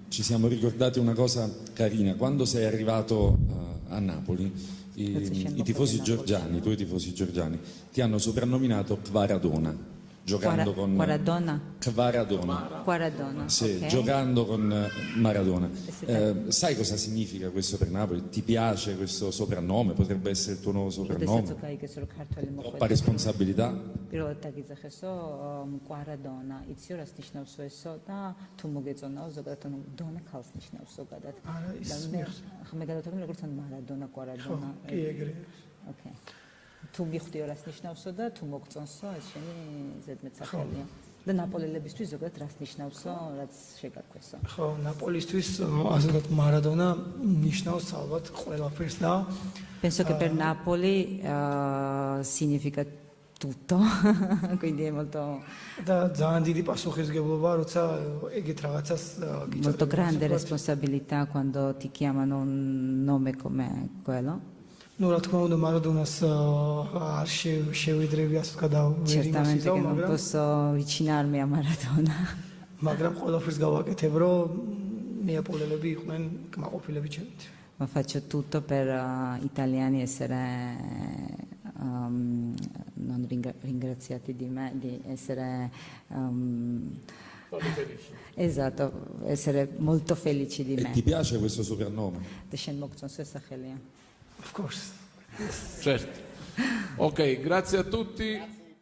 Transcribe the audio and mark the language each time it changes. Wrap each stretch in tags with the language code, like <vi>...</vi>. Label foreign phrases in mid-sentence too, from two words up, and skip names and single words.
<it>ci siamo ricordati una cosa carina. Quando sei arrivato a Napoli, i tifosi georgiani, i tuoi tifosi georgiani, ti hanno soprannominato Kvaradona, giocando con Kvaradona. Quaradona, Sì, ok. giocando con Maradona. Sai cosa significa questo per Napoli? Ti piace questo soprannome? Potrebbe essere il tuo nuovo soprannome? Troppa responsabilità?</it> <ka>პირველად დაგიძახესო კვარადონა, იცი რას ნიშნავს ესო და თუ მოგეწონაო ზოგადად ანუ დონა ქალს ნიშნავს ზოგადად. მე გადავთვალე როგორც ან მარადონა კვარადონა. კი ეგრე. ოკეი. თუ მიხდიო რას ნიშნავსო და თუ მოგწონსო ეს შენი ზედმეტსახელია. და ნაპოლელებისთვის ზოგადად რას ნიშნავსო, რაც შეგაქვესო. ხო, ნაპოლისთვის ასეთ მარადონა ნიშნავს ალბათ ყველაფერს და</ka> <it>Penso che per Napoli significa tutto, quindi è molto</it> <ka>და ძალიან დიდი პასუხისგებლობა, როცა ეგეთ რაღაცას</ka> <it>molto grande responsabilità quando ti chiamano un nome come quello.</it> <ka>ნუ რა თქმა უნდა მარადონას არ შევიდრები ასე</ka> <it>Certamente che non</it> <ka>მაგრამ</ka> <it>posso avvicinarmi a Maradona,</it> <ka>მაგრამ ყველაფერს გავაკეთებ, რომ ნეაპოლელები იყვნენ კმაყოფილები ჩემით.</ka> <it>ma faccio tutto per italiani essere non ringraziati di me, di essere esatto, essere molto felici di E me. ti piace questo soprannome?</it> <ka>და შენ მოგწონს ეს სახელია.</ka> <en>Of course.</en> <it>Certo. Ok, grazie a tutti.</it>